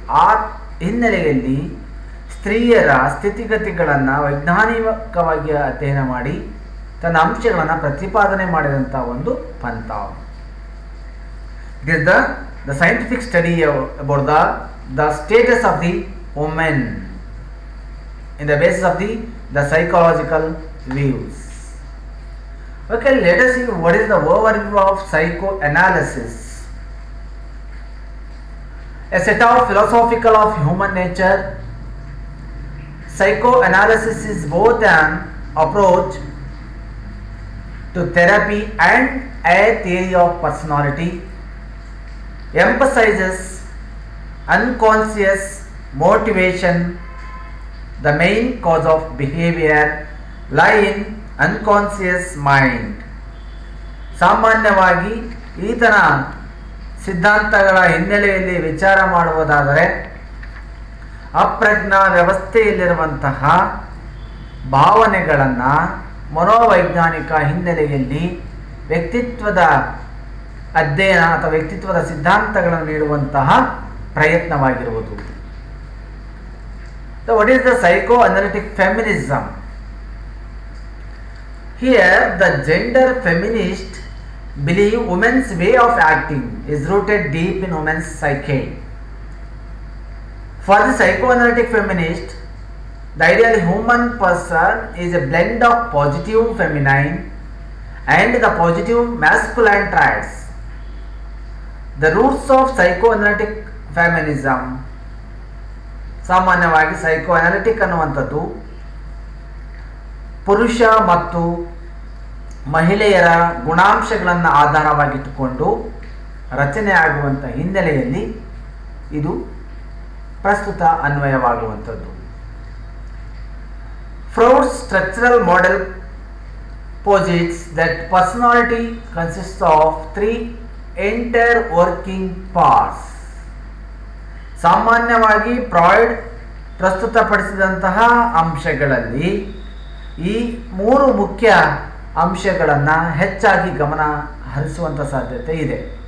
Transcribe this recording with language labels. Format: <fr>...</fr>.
<kn>ಆ ಹಿನ್ನೆಲೆಯಲ್ಲಿ ಸ್ತ್ರೀಯರ ಸ್ಥಿತಿಗತಿಗಳನ್ನು ವೈಜ್ಞಾನಿಕವಾಗಿ ಅಧ್ಯಯನ ಮಾಡಿ ತನ್ನ ಅಂಶಗಳನ್ನು ಪ್ರತಿಪಾದನೆ ಮಾಡಿದಂಥ ಒಂದು ಪಂಥ.</kn> <en>It is the scientific study about the status of the women in the basis of the psychological views. Okay, let us see what is the overview of psychoanalysis. A set of philosophical of human nature. Psychoanalysis is both an approach to therapy and a theory of personality. Emphasizes unconscious motivation. The main cause of behavior lie in unconscious mind.</en> <kn>ಸಾಮಾನ್ಯವಾಗಿ ಈತನ ಸಿದ್ಧಾಂತಗಳ ಹಿನ್ನೆಲೆಯಲ್ಲಿ ವಿಚಾರ ಮಾಡುವುದಾದರೆ ಅಪ್ರಜ್ಞಾ ವ್ಯವಸ್ಥೆಯಲ್ಲಿರುವಂತಹ ಭಾವನೆಗಳನ್ನು ಮನೋವೈಜ್ಞಾನಿಕ ಹಿನ್ನೆಲೆಯಲ್ಲಿ ವ್ಯಕ್ತಿತ್ವದ ಅಧ್ಯಯನ ಅಥವಾ ವ್ಯಕ್ತಿತ್ವದ ಸಿದ್ಧಾಂತಗಳನ್ನು ನೀಡುವಂತಹ ಪ್ರಯತ್ನವಾಗಿರುವುದು.</kn> <en>So what is the psychoanalytic feminism? Here the gender feminist believe women's way of acting is rooted deep in women's psyche. For the psychoanalytic feminist, the ideal human person is a blend of positive feminine and the positive masculine traits. The roots of psychoanalytic feminism.</en> <kn>ಸಾಮಾನ್ಯವಾಗಿ ಸೈಕೋಅನಾಲಿಟಿಕ್ ಅನ್ನುವಂಥದ್ದು ಪುರುಷ ಮತ್ತು ಮಹಿಳೆಯರ ಗುಣಾಂಶಗಳನ್ನು ಆಧಾರವಾಗಿಟ್ಟುಕೊಂಡು ರಚನೆ ಆಗುವಂಥ ಹಿನ್ನೆಲೆಯಲ್ಲಿ ಇದು ಪ್ರಸ್ತುತ ಅನ್ವಯವಾಗುವಂಥದ್ದು.</kn> <en>Freud's structural model posits that personality consists of 3 entire working parts.</en> <kn>ಸಾಮಾನ್ಯವಾಗಿ ಫ್ರಾಯ್ಡ್ ಪ್ರಸ್ತುತಪಡಿಸಿದಂತಹ ಅಂಶಗಳಲ್ಲಿ ಈ 3 ಮುಖ್ಯ ಅಂಶಗಳನ್ನು ಹೆಚ್ಚಾಗಿ ಗಮನ ಹರಿಸುವಂಥ ಸಾಧ್ಯತೆ ಇದೆ.</kn>